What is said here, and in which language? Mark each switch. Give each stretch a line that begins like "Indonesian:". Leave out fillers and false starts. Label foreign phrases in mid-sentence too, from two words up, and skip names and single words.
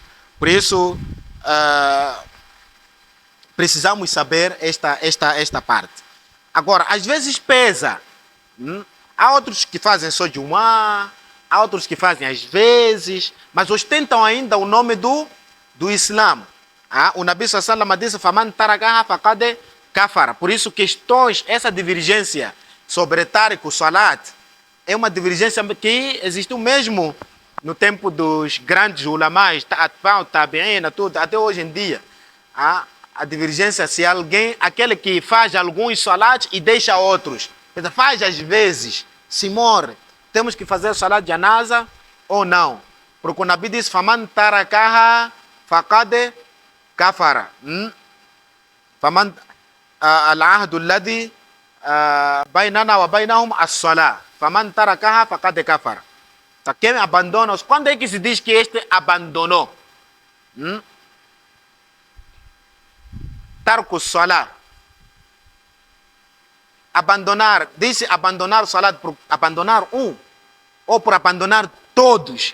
Portuguese: Por isso, precisamos saber esta parte. Agora, às vezes pesa. Há outros que fazem só de há outros que fazem às vezes, mas ostentam ainda o nome do Islã.
Arabic: O نبي صلى الله عليه وسلم disse: "فمن تركها فقد كفر".
Portuguese: Por isso, essa divergência sobre
Arabic: تارك الصلاة
Portuguese: é uma divergência que existiu mesmo no tempo dos grandes ulamais,
Arabic: أتباع التابعين,
Portuguese: tudo, até hoje em dia. A divergência se aquele que faz alguns salat e deixa outros, faz às vezes, se morre, temos que fazer
Arabic: صلاة الجنازة
Portuguese: ou não? Porque o Nabi diz:
Arabic: "فمن تركها فقد كفر". فمن العهد الذي بيننا وبينهم الصلاة. فمن تركها فقد كفر.
Portuguese: Quem abandona, quando é que se diz que este abandonou?
Arabic: ترك الصلاة.
Portuguese: Abandonar, disse abandonar o salat por abandonar ou por abandonar todos.